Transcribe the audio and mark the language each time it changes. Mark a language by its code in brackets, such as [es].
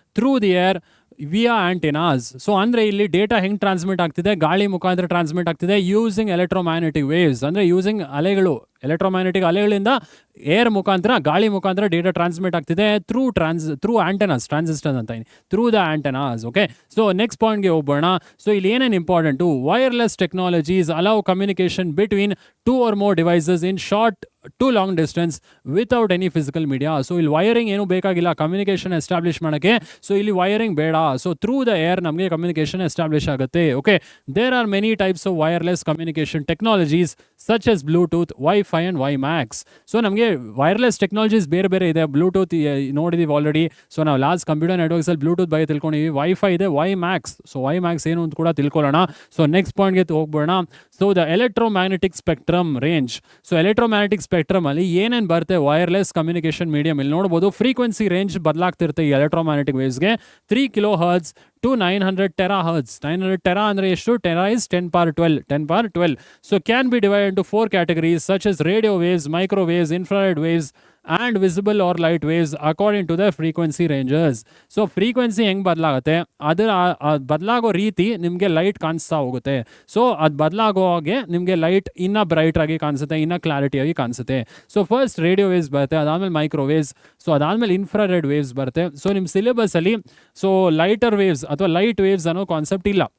[en] Through the air via antennas. [kn] So ಅಂದರೆ ಇಲ್ಲಿ data ಹೆಂಗೆ ಟ್ರಾನ್ಸ್ಮಿಟ್ ಆಗ್ತಿದೆ, ಗಾಳಿ ಮುಖಾಂತರ ಟ್ರಾನ್ಸ್ಮಿಟ್ ಆಗ್ತಿದೆ ಯೂಸಿಂಗ್ ಎಲೆಕ್ಟ್ರೋಮ್ಯಾಗ್ನೆಟಿಕ್ ವೇವ್ಸ್, ಅಂದರೆ ಯೂಸಿಂಗ್ ಅಲೆಗಳು, ಎಲೆಕ್ಟ್ರೋಮ್ಯಾಗ್ನೆಟಿಕ್ ಅಲೆಗಳಿಂದ ಏರ್ ಮುಖಾಂತರ, ಗಾಳಿ ಮುಖಾಂತರ ಡೇಟಾ ಟ್ರಾನ್ಸ್ಮಿಟ್ ಆಗ್ತಿದೆ ಥ್ರೂ ಆಂಟೆನಾಸ್, ಟ್ರಾನ್ಸಿಸ್ಟರ್ಸ್ ಅಂತ [en] Through the antennas. [kn] Okay, so next ಪಾಯಿಂಟ್ಗೆ ಹೋಗೋಣ. ಸೊ ಇಲ್ಲಿ ಏನೇನು important, [en] Wireless technologies allow communication between 2 or more devices in short to long distance without any physical media. [kn] So ಇಲ್ಲಿ wiring ಏನು ಬೇಕಾಗಿಲ್ಲ communication establish ಮಾಡೋಕ್ಕೆ. So ಇಲ್ಲಿ wiring ಬೇಡ. So through the air ನಮಗೆ ಕಮ್ಯುನಿಕೇಷನ್ ಎಸ್ಟಾಬ್ಲಿಷ್ ಆಗುತ್ತೆ. [en] Okay, there are many types of wireless communication technologies such as Bluetooth, wifi and WiMAX. [kn] So ನಮಗೆ wireless technologies ಬೇರೆ ಬೇರೆ ಇದೆ. ಬ್ಲೂಟೂತ್ ನೋಡಿದೀವಿ ಆಲ್ರೆಡಿ. ಸೊ ನಾವು ಲಾಸ್ಟ್ ಕಂಪ್ಯೂಟರ್ ನೆಟ್ವರ್ಕ್ಸಲ್ಲಿ ಬ್ಲೂಟೂತ್ ಬಗ್ಗೆ ತಿಳ್ಕೊಂಡಿವಿ. ವೈಫೈ ಇದೆ, ವೈಮ್ಯಾಕ್ಸ್. ಸೊ ವೈಮ್ಯಾಕ್ಸ್ ಏನು ಅಂತ ಕೂಡ ತಿಳ್ಕೊಳ್ಳೋಣ. So next ಪಾಯಿಂಟ್ಗೆ ಹೋಗ್ಬೋಣ. So the electromagnetic spectrum range. So electromagnetic spectrum ಅಲ್ಲಿ ಏನೇನು ಬರುತ್ತೆ ವೈರ್ಲೆಸ್ ಕಮ್ಯುನಿಕೇಷನ್ ಮೀಡಿಯಂ ಇಲ್ಲಿ ನೋಡ್ಬೋದು. ಫ್ರೀಕ್ವೆನ್ಸಿ ರೇಂಜ್ ಬದಲಾಗ್ತಿರುತ್ತೆ ಈ electromagnetic ವೇವ್ಸ್ಗೆ. 3 kHz to 900 terahertz. 900 tera ಅಂದರೆ ಎಷ್ಟು? [en] Tera is 10 power 12. 10 power 12. So can be divided into 4 categories such as radio waves, microwaves, infrared waves and visible or light waves according to the frequency ranges. [kn] So frequency ಹೆಂಗೆ ಬದಲಾಗುತ್ತೆ, ಅದರ ಬದಲಾಗೋ ರೀತಿ ನಿಮಗೆ light ಕಾಣಿಸ್ತಾ ಹೋಗುತ್ತೆ. So ಅದು ಬದಲಾಗೋ ಹಾಗೆ ನಿಮಗೆ ಲೈಟ್ ಇನ್ನೂ ಬ್ರೈಟ್ ಆಗಿ ಕಾಣಿಸುತ್ತೆ, ಇನ್ನೂ ಕ್ಲಾರಿಟಿಯಾಗಿ ಕಾಣಿಸುತ್ತೆ. ಸೊ ಫಸ್ಟ್ ರೇಡಿಯೋ ವೇವ್ಸ್ ಬರುತ್ತೆ, ಅದಾದಮೇಲೆ ಮೈಕ್ರೋವೇವ್ಸ್, ಸೊ ಅದಾದಮೇಲೆ ಇನ್ಫ್ರಾರೆಡ್ ವೇವ್ಸ್ ಬರುತ್ತೆ. ಸೊ ನಿಮ್ಮ ಸಿಲೆಬಸಲ್ಲಿ ಸೊ ಲೈಟರ್ ವೇವ್ಸ್ ಅಥವಾ ಲೈಟ್ ವೇವ್ಸ್ ಅನ್ನೋ ಕಾನ್ಸೆಪ್ಟ್ ಇಲ್ಲ.